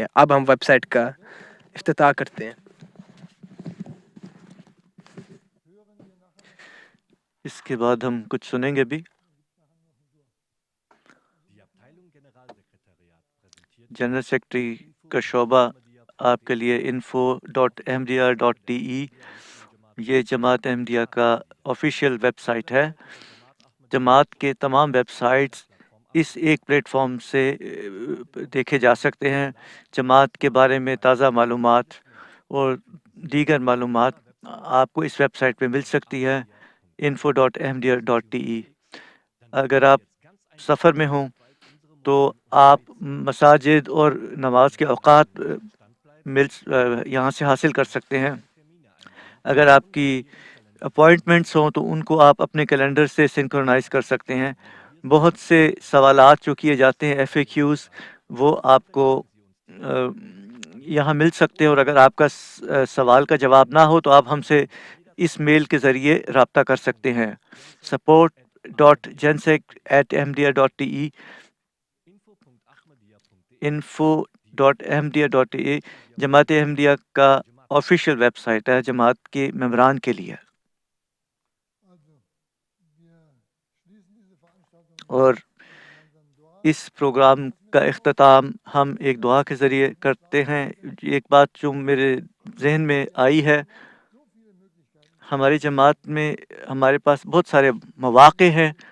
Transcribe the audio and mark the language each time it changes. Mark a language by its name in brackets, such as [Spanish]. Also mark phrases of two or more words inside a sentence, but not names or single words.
[Urdu] اب ہم ویب سائٹ کا افتتاح کرتے ہیں۔ اس کے بعد ہم کچھ سنیں گے بھی۔ [English] general secretary [Urdu] کا شعبہ آپ کے لیے info.ahmadiyya.de یہ جماعت احمدیہ کا [English] official website [Urdu] ہے۔ جماعت کے تمام ویب سائٹس اس ایک پلیٹ فارم سے دیکھے جا سکتے ہیں۔ جماعت کے بارے میں تازہ معلومات اور دیگر معلومات آپ کو اس ویب سائٹ پہ مل سکتی ہے، info.ahmadiyya.de۔ اگر آپ سفر میں ہوں تو آپ مساجد اور نماز کے اوقات یہاں سے حاصل کر سکتے ہیں۔ اگر آپ کی اپوائنٹمنٹس ہوں تو ان کو آپ اپنے کیلنڈر سے سنکرونائز کر سکتے ہیں۔ بہت سے سوالات جو کیے جاتے ہیں FAQs وہ آپ کو یہاں مل سکتے ہیں، اور اگر آپ کا سوال کا جواب نہ ہو تو آپ ہم سے اس میل کے ذریعے رابطہ کر سکتے ہیں، support.gensec@ahmadiyya.de info.ahmadiyya.de جماعت احمدیہ کا [English] official website [Urdu] ہے جماعت کے ممبران کے لیے۔ اور اس پروگرام کا اختتام ہم ایک دعا کے ذریعے کرتے ہیں۔ ایک بات جو میرے ذہن میں آئی ہے، ہماری جماعت میں ہمارے پاس بہت سارے مواقع ہیں۔